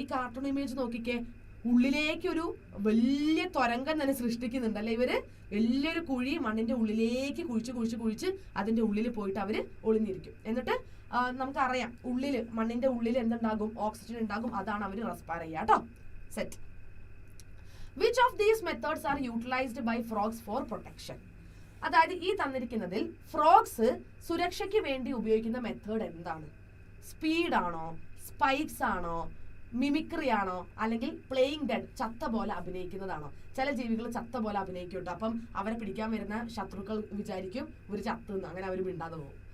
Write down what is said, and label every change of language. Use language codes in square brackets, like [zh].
[ml] ഈ cartoon image നോക്കിക്കേ. ഉള്ളിലേക്ക് ഒരു വലിയ തുരങ്കം തന്നെ സൃഷ്ടിക്കുന്നുണ്ടല്ലേ ഇവര്. വലിയൊരു കുഴി മണ്ണിന്റെ ഉള്ളിലേക്ക് കുഴിച്ച് അതിന്റെ ഉള്ളിൽ പോയിട്ട് അവര് ഒളിഞ്ഞിരിക്കും. എന്നിട്ട് നമുക്കറിയാം ഉള്ളില് മണ്ണിന്റെ ഉള്ളിൽ എന്തുണ്ടാകും? ഓക്സിജൻ ഉണ്ടാകും. അതാണ് അവര് റെസ്പയർ ചെയ്യുക കേട്ടോ. Set. [en] Which of these methods are utilized by frogs for protection? [ml] അതായത് ഈ തന്നിരിക്കുന്നതിൽ ഫ്രോഗ്സ് സുരക്ഷയ്ക്ക് വേണ്ടി ഉപയോഗിക്കുന്ന മെത്തേഡ് എന്താണ്? സ്പീഡ് ആണോ, സ്പൈക്സ് ആണോ, മിമിക്രി ആണോ, അല്ലെങ്കിൽ പ്ലേയിങ് ഡെഡ് ചത്ത പോലെ അഭിനയിക്കുന്നതാണോ? ചില ജീവികൾ ചത്ത പോലെ അഭിനയിക്കുന്നുണ്ട്. അപ്പം അവരെ പിടിക്കാൻ വരുന്ന ശത്രുക്കൾ വിചാരിക്കും ഒരു ചത്തുന്ന്, അങ്ങനെ അവർ മിണ്ടാതെ പോകും.